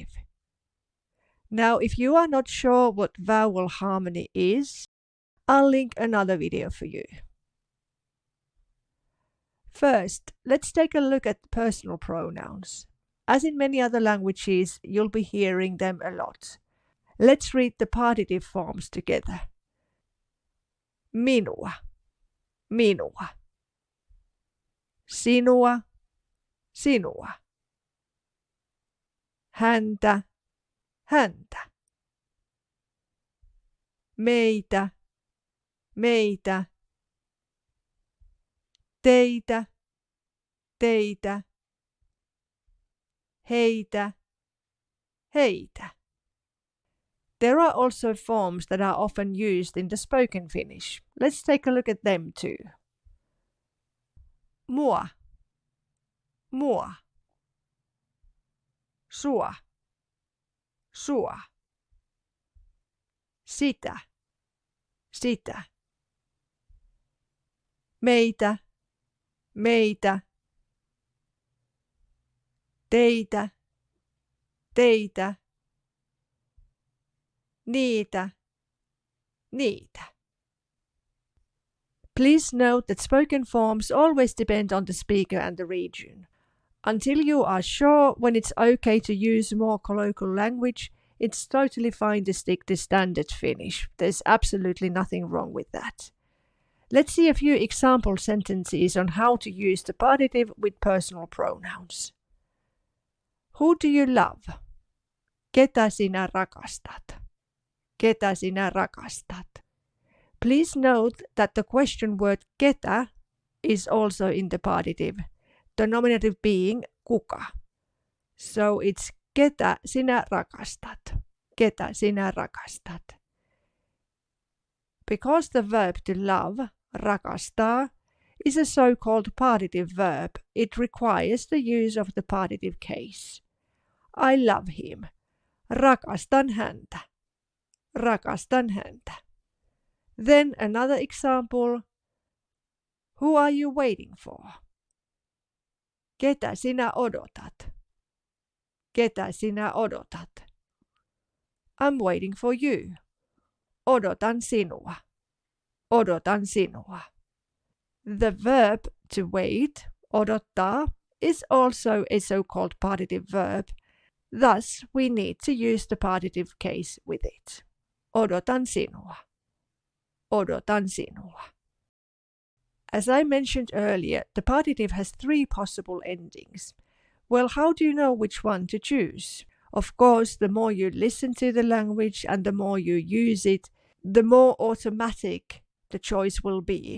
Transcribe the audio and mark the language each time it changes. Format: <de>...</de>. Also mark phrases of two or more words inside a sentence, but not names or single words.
<en>Now, if you are not sure what vowel harmony is, I'll link another video for you. First, let's take a look at personal pronouns. As in many other languages, you'll be hearing them a lot. Let's read the partitive forms together.</en> <fi>Minua. Minua. Sinua, sinua. Häntä, häntä. Meitä, meitä. Teitä, teitä. Heitä, heitä.</fi> <en>There are also forms that are often used in the spoken Finnish. Let's take a look at them too.</en> <fi>Mua, mua. Sua, sua. Sitä, sitä. Meitä, meitä. Teitä, teitä. Niitä, niitä.</fi> <en>Please note that spoken forms always depend on the speaker and the region. Until you are sure when it's okay to use more colloquial language, it's totally fine to stick to standard Finnish. There's absolutely nothing wrong with that. Let's see a few example sentences on how to use the partitive with personal pronouns. Who do you love?</en> <fi>Ketä sinä rakastat? Ketä sinä rakastat?</fi> <en>Please note that the question word ketä is also in the partitive, the nominative being kuka. So it's</en> <fi>ketä sinä rakastat? Ketä sinä rakastat?</fi> <en>Because the verb to love, rakastaa, is a so-called partitive verb, it requires the use of the partitive case. I love him.</en> <fi>Rakastan häntä. Rakastan häntä.</fi> <en>Then another example. Who are you waiting for?</en> <fi>Ketä sinä odotat? Ketä sinä odotat?</fi> <en>I'm waiting for you.</en> <fi>Odotan sinua. Odotan sinua.</fi> <en>The verb to wait, odottaa, is also a so-called partitive verb. Thus, we need to use the partitive case with it.</en> <fi>Odotan sinua. Odotan sinua.</fi> <en>As I mentioned earlier, the partitive has 3 possible endings. Well, how do you know which one to choose? Of course, the more you listen to the language and the more you use it, the more automatic the choice will be.</en>